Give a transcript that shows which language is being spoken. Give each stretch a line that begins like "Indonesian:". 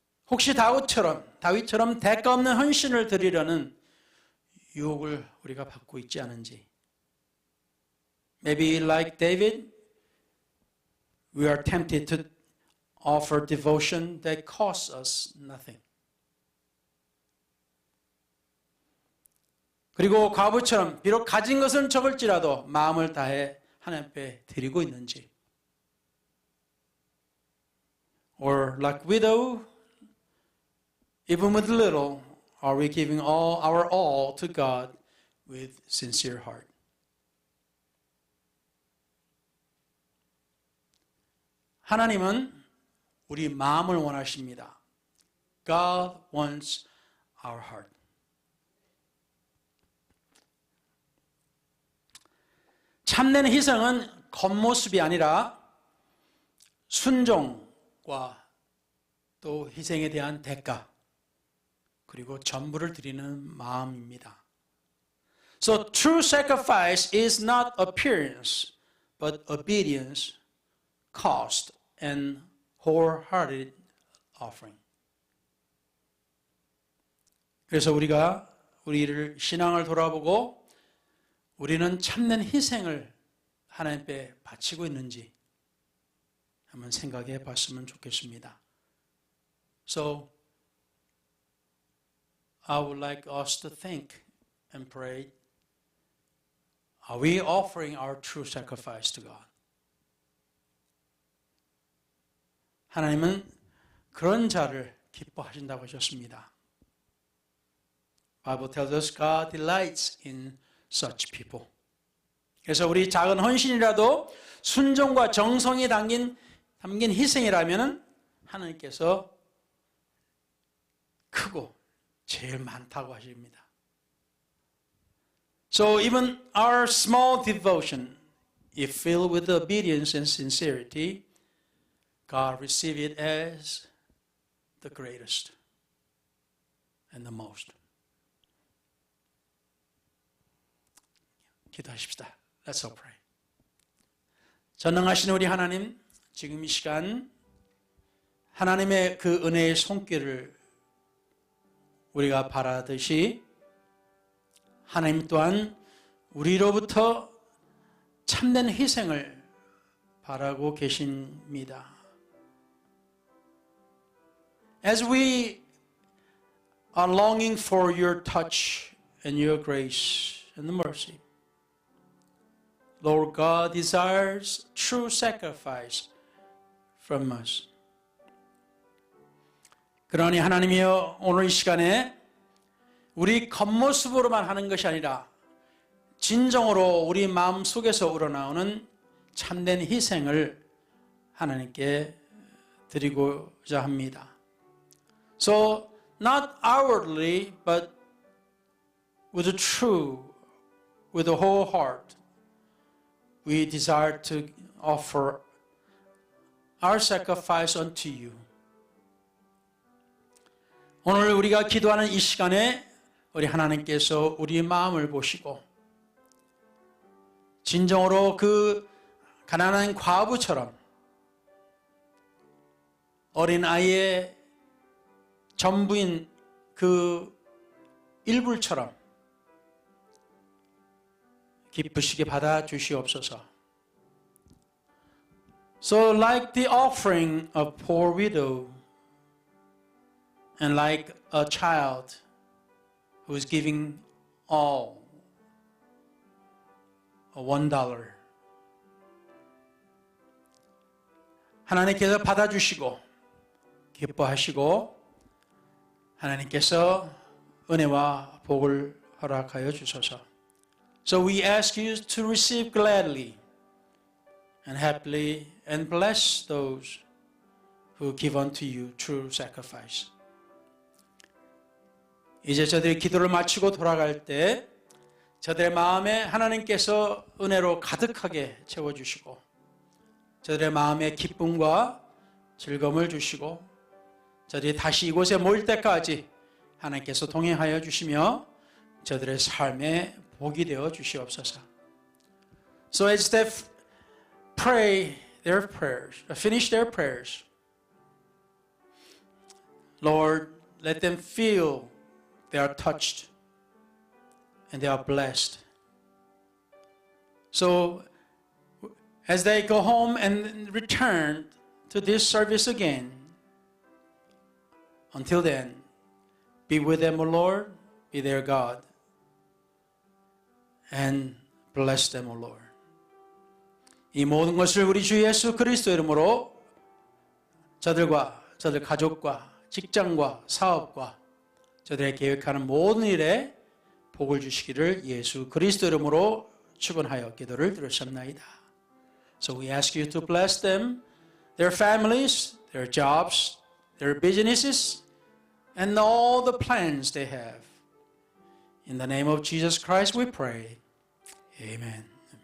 Korean: 혹시 다윗처럼 대가 없는 헌신을 드리려는 유혹을 우리가 받고 있지 않은지.
English: Maybe like David, we are tempted to offer devotion that costs us nothing.
Korean: 그리고 과부처럼 비록 가진 것은 적을지라도 마음을 다해 하나님 앞에 드리고 있는지.
English: Or like widow, even with little, are we giving our all to God with sincere heart?
Korean: 하나님은 우리 마음을 원하십니다.
English: God wants our heart.
Korean: 참된 희생은 겉모습이 아니라 순종과 또 희생에 대한 대가 그리고 전부를 드리는 마음입니다.
English: So true sacrifice is not appearance, but obedience, cost, and wholehearted offering.
Korean: 그래서 우리가 우리를 신앙을 돌아보고 우리는 참된 희생을 하나님께 바치고 있는지 한번 생각해 봤으면 좋겠습니다.
English: So I would like us to think and pray, are we offering our true sacrifice to God?
Korean: 하나님은 그런 자를 기뻐하신다고 하셨습니다.
English: Bible tells us God delights in such people.
Korean: 그래서 우리 작은 헌신이라도 순종과 정성이 담긴 희생이라면 하나님께서 크고 제일 많다고 하십니다.
English: So even our small devotion, if filled with obedience and sincerity, God receive it as the greatest and the most.
Korean: 기도하십시다.
English: Let's all pray.
Korean: 전능하신 우리 하나님, 지금 이 시간 하나님의 그 은혜의 손길을 우리가 바라듯이 하나님 또한 우리로부터 참된 희생을 바라고 계십니다.
English: As we are longing for your touch and your grace and mercy, Lord God desires true sacrifice from us.
Korean: 그러니 하나님이여, 오늘 이 시간에 우리 겉모습으로만 하는 것이 아니라 진정으로 우리 마음 속에서 우러나오는 참된 희생을 하나님께 드리고자 합니다.
English: So, not outwardly, but with the true, with the whole heart, we desire to offer our sacrifice unto you.
Korean: 오늘 우리가 기도하는 이 시간에 우리 하나님께서 우리 마음을 보시고 진정으로 그 가난한 과부처럼 어린아이의 전부인 그 일불처럼 기쁘시게 받아주시옵소서.
English: So like the offering of poor widow and like a child who is giving all $1,
Korean: 하나님께서 받아주시고 기뻐하시고 하나님께서 은혜와 복을 허락하여 주소서.
English: So we ask you to receive gladly and happily and bless those who give unto you true sacrifice.
Korean: 이제 저들이 기도를 마치고 돌아갈 때 저들의 마음에 하나님께서 은혜로 가득하게 채워주시고 저들의 마음에 기쁨과 즐거움을 주시고 저들이 다시 이곳에 모일 때까지 하나님께서 동행하여 주시며 저들의 삶에 복이 되어 주시옵소서.
English: So as they pray their prayers, finish their prayers, Lord, let them feel they are touched and they are blessed. So as they go home and return to this service again, until then, be with them, O Lord, be their God, and bless them, O Lord.
Korean: 이 모든 것을 우리 주 예수 그리스도 이름으로 저들과 저들 가족과 직장과 사업과 저들의 계획하는 모든 일에 복을 주시기를 예수 그리스도 이름으로 축원하여 기도를 드렸습니다.
English: So we ask you to bless them, their families, their jobs, their businesses, and all the plans they have. In the name of Jesus Christ we pray. Amen.